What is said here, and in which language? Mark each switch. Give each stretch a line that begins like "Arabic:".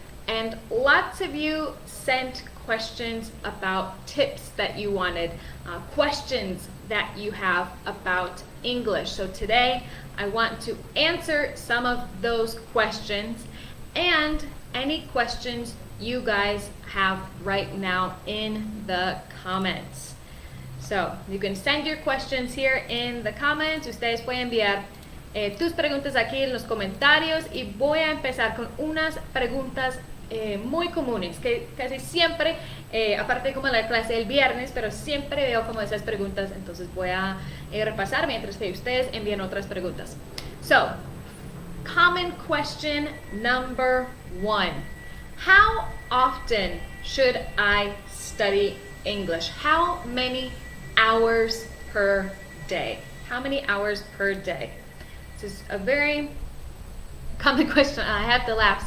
English: And lots of you sent questions about tips that you wanted, questions that you have about English. So today I want to answer some of those questions and any questions you guys have right now in the comments. So you can send your questions here in the comments.
Spanish: Ustedes pueden enviar tus preguntas aquí en los comentarios y voy a empezar con unas preguntas muy comunes que casi siempre, aparte como la clase del viernes, pero siempre veo como esas preguntas, entonces voy a repasar mientras que ustedes envían otras preguntas.
English: So, common question number 1. How often should I study English? How many hours per day? How many hours per day? This is a very common question. I have to laugh.